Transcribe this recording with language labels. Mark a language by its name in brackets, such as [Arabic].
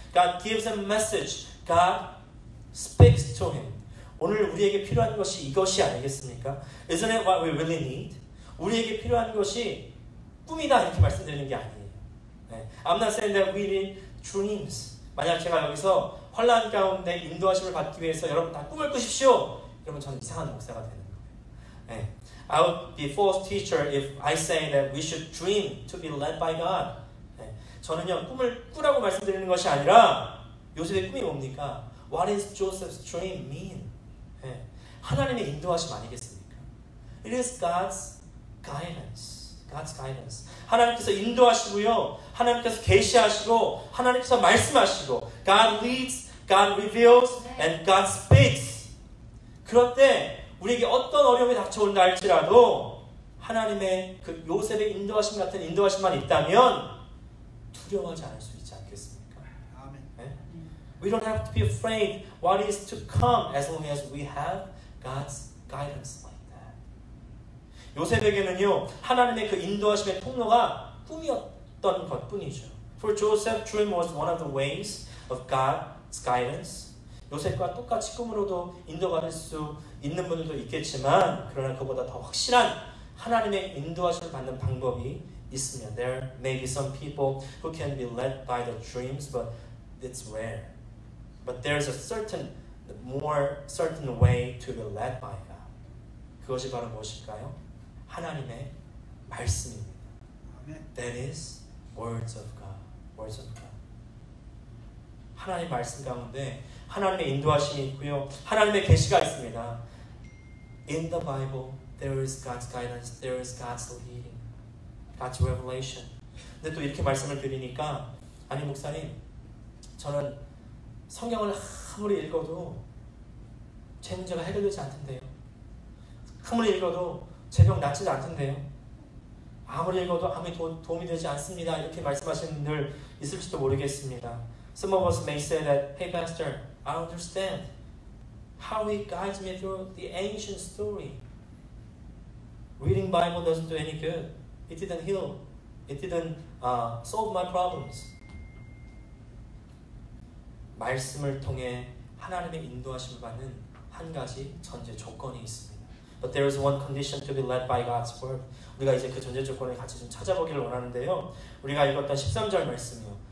[English] God gives him message. God speaks to him. [Korean] 오늘 우리에게 필요한 것이 이것이 아니겠습니까? [English] Isn't it what we really need? [Korean] 우리에게 필요한 것이 꿈이다 이렇게 말씀드리는 게 아니에요. [English] I'm not saying that we need dreams. [Korean] 만약 제가 여기서 환난 가운데 인도하심을 받기 위해서 여러분 다 꿈을 꾸십시오. 그러면 저는 이상한 목사가 되는 거예요. [English] I would be false teacher if I say that we should dream to be led by God. [Korean] 저는요 꿈을 꾸라고 말씀드리는 것이 아니라 요셉의 꿈이 뭡니까? [English] What is Joseph's dream mean? [Korean] 하나님의 인도하심 아니겠습니까? [English] It is God's guidance. God's guidance. [Korean] 하나님께서 인도하시고요. 하나님께서 계시하시고 하나님께서 말씀하시고 [English] God leads, God reveals, and God speaks. [Korean] 그럴 때 우리에게 어떤 어려움이 닥쳐온다 할지라도 하나님의 그 요셉의 인도하심 같은 인도하심만 있다면 두려워하지 않을 수 있지 않겠습니까? 네? [English] We don't have to be afraid what is to come as long as we have God's guidance like that. [Korean] 요셉에게는요 하나님의 그 인도하심의 통로가 꿈이었던 것뿐이죠. [English] For Joseph, dream was one of the ways of God's guidance. [Korean] 요셉과 똑같이 꿈으로도 인도받을 수 있는 분들도 있겠지만 그러나 그보다 더 확실한 하나님의 인도하심을 받는 방법이 있으면 [English] there may be some people who can be led by the dreams, but it's rare. But there's a more certain way to be led by God. [Korean] 그것이 바로 무엇일까요? 하나님의 말씀입니다. [English] That is words of God. Words of God. [Korean] 하나님의 말씀 가운데 하나님의 인도하심이 있고요. 하나님의 계시가 있습니다. [English] In the Bible, there is God's guidance, there is God's leading, God's revelation. [Korean] 근데 또 이렇게 말씀을 드리니까 아니 목사님, 저는 성경을 아무리 읽어도 제 문제가 해결되지 않던데요. 아무리 읽어도 제 병 낫지도 않던데요. 아무리 읽어도 아무리 도움이 되지 않습니다. 이렇게 말씀하시는 분들 있을지도 모르겠습니다. [English] Some of us may say that, hey pastor, I understand how he guides me through the ancient story. Reading Bible doesn't do any good. It didn't heal. It didn't solve my problems. [Korean] 말씀을 통해 하나님의 인도하심을 받는 한 가지 전제 조건이 있습니다. [English] But there is one condition to be led by God's word. [Korean] 우리가 이제 그 전제 조건을 같이 좀 찾아보기를 원하는데요. 우리가 읽었던 13절 말씀이요.